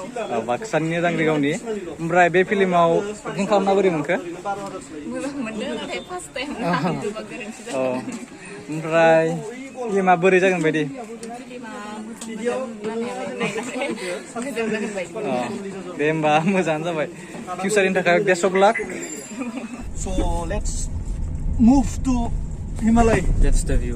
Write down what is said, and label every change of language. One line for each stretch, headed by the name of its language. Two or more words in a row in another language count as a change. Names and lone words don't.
Bodo: बाक्सानि दांग्रिगावनि ओमफ्राय बे फिल्माव एक्टिं खालामना बोरै मोनखो मोजां मोनदों नाथाय
English: first time
Bodo: आंजोंबा गोरोन्थि औ ओमफ्राय फिल्मा बोरै जागोन बायदि दे होमबा मोजाङानो जाबाय फिउचारनि थाखाय
English: best of luck So let's move to Himalaya. That's the view